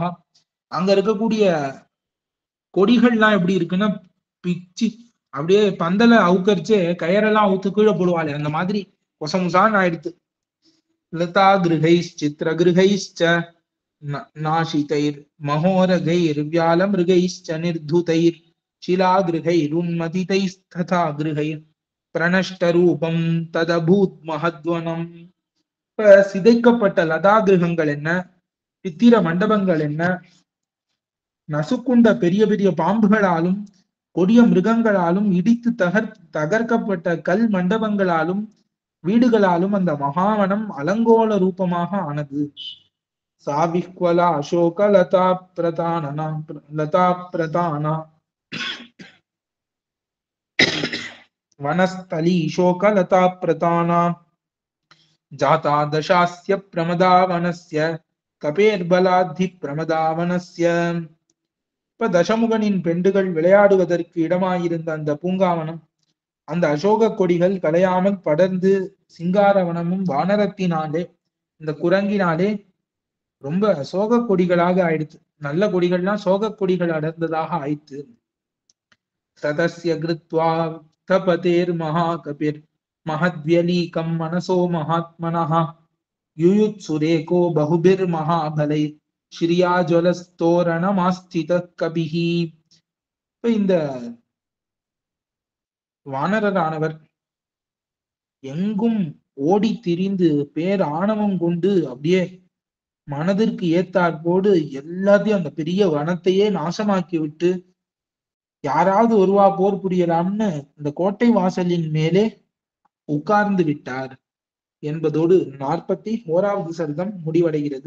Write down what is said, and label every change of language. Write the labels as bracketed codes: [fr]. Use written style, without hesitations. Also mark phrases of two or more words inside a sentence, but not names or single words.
[ta] அங்க இருக்கக்கூடிய கொடிகள்லாம் எப்படி இருக்குன்னா பிச்சு அப்படியே பந்தல அவுக்கரிச்சு கயரெல்லாம் அவுத்து கீழே போடுவாளே அந்த மாதிரி கொசமுசான்னு ஆயிடுத்து. [sa] लता गृहैः चित्र गृहैश्च नाशितैर् महोरगैर् व्यालमृगैश्च निर्धुतैर् शिलागृहैरुन्मथितैस्तथा गृहैः प्रणष्टरूपं तदभूत् महद्वनम्. [ta] இப்ப சிதைக்கப்பட்ட லதா கிரகங்கள் என்ன, சித்திர மண்டபங்கள் என்ன, நசுக்குண்ட பெரிய பெரிய பாம்புகளாலும் கொடிய மிருகங்களாலும் இடித்து தகர்க்கப்பட்ட கல் மண்டபங்களாலும் வீடுகளாலும் அந்த மகாவனம் அலங்கோல ரூபமாக ஆனது. [sa] सा विह्वला अशोक लता प्रतानना लता प्रताना वनस्थली शोकलता प्रताना जाता दशास्य प्रमदावनस्य कपेर्बलाद्धि प्रमदावनस्य. [ta] இப்ப தசமுகனின் பெண்டுகள் விளையாடுவதற்கு இடமாயிருந்த அந்த பூங்காவனம், அந்த அசோக கொடிகள் கலையாமல் படர்ந்து சிங்காரவனமும் வானரத்தினாலே, இந்த குரங்கினாலே ரொம்ப சோக கொடிகளாக ஆயிடுச்சு. நல்ல கொடிகள்லாம் சோக கொடிகள் அடர்ந்ததாக ஆயிடுச்சு. [sa] ततस्य कृत्वा तपतेर्महाकपिर् महद्व्यलीकं मनसो महात्मनः युयुत्सुरेको बहुभिर्महाबलै श्रिया ज्वलस्तोरणमास्थितः कपिः. [ta] இப்ப இந்த வானரரானவர் எங்கும் ஓடி திரிந்து பேர் ஆணவம் கொண்டு அப்படியே மனதிற்கு ஏத்தாற்போடு எல்லாத்தையும் அந்த பெரிய வனத்தையே நாசமாக்கி விட்டு யாராவது ஒருவா போர் புரியலாம்னு இந்த கோட்டை வாசலின் மேலே உட்கார்ந்து விட்டார் என்பதோடு 41வது சர்க்கம் முடிவடைகிறது.